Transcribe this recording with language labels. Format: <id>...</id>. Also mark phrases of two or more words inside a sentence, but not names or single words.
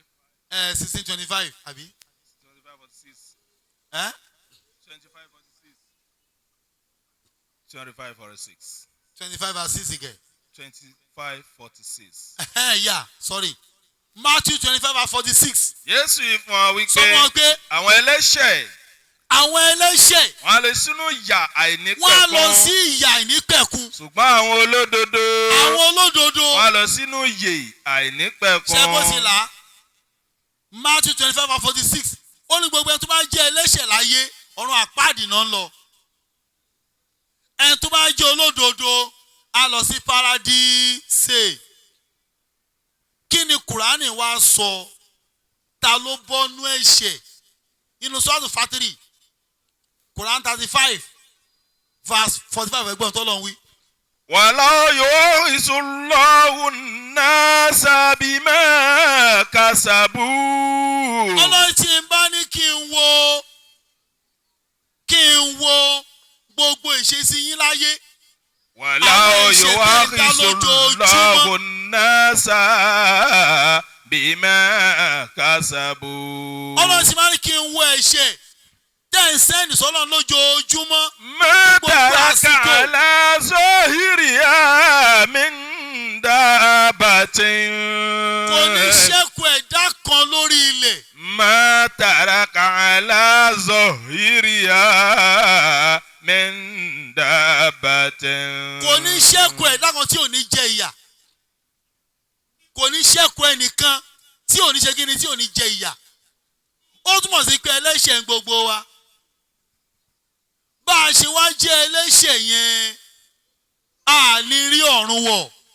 <yo>16:25 àbí? 25:46. 25:46. 25:46.</yo> <en>25:6 again. 25:46. Yeah, sorry. Matthew 25:46.</en> <yo>Jésù fún wa wípé Sọ pé àwọn ẹlẹ́ṣẹ̀ wọ́n á lọ sínú ìyà àìnípẹ̀kun. wọ́n á lọ sí ìyà àìnípẹ̀kun. Ṣùgbọ́n àwọn olódodo wọ́n á lọ sínú ìyè àìnípẹ̀kun. Ṣé bó ti là á? Matthew 25:46. Ó ní gbogbo ẹni tó bá jẹ́ ẹlẹ́ṣẹ̀ láyé ọ̀run àpáàdì náà ń lọ. Ẹni tó bá jẹ́ olódodo á lọ sí paradíṣe. Kí ni Kùránì wá sọ? Ta ló bọ́nú ẹ̀ṣẹ̀? Inú Sọ́ọ̀tù Fátírì,</yo> <en>Quran 35, verse 45</en> <yo>ẹgbọ́n tó lọ́n wí.</yo> <ar>ولو يؤاخذ الله الناس بما كسبوا.</ar> <yo>Ọlọ́run tí ń bá ní kí n wo gbogbo ìṣesí yín láyé.</yo> <ar>ولو يؤاخذ الله الناس بما كسبوا.</ar> <yo>Ọlọ́run tí máa ní kí n wo ẹ̀ṣẹ̀ tẹ́ ń sẹ́ni sọ́lọ́ lójoojúmọ́.</yo> <ar>ما ترك على ظهرها من دابة.</ar> <yo>Kò ní ṣẹ́kù ẹ̀dá kan lórí ilẹ̀.</yo> <ar>ما ترك على ظهرها من دابة.</ar> <yo>Kò ní ṣẹ́kù ẹ̀dá kan tí ò ní jẹ ìyà. Kò ní ṣẹ́kù ẹnìkan tí ò ní ṣe kíni tí ò ní jẹ ìyà. Ó túmọ̀ sí pé ẹlẹ́ṣẹ̀ ń gbogbo wa. Bá a ṣe wá jẹ́ ẹlẹ́ṣẹ̀ yẹn, a lè rí ọ̀run wọ̀.</yo>